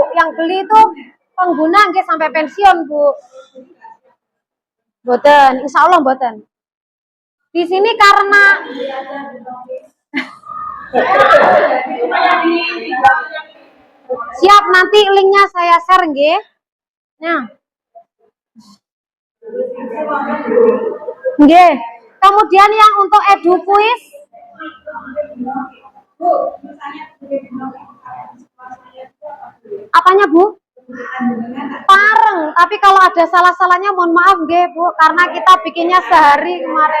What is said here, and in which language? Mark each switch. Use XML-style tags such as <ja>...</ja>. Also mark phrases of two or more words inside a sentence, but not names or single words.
<id>Yang beli itu pengguna nggih sampai pensiun Bu. Boten,</id> <ar>insya Allah</ar> <id>boten. Di sini karena siap, nanti linknya saya share nggih. Nah. Nggih. Kemudian yang untuk edu quiz. Apanya Bu? Pareng, tapi kalau ada salah-salahnya mohon maaf nggih Bu, karena kita bikinnya sehari kemarin.</id>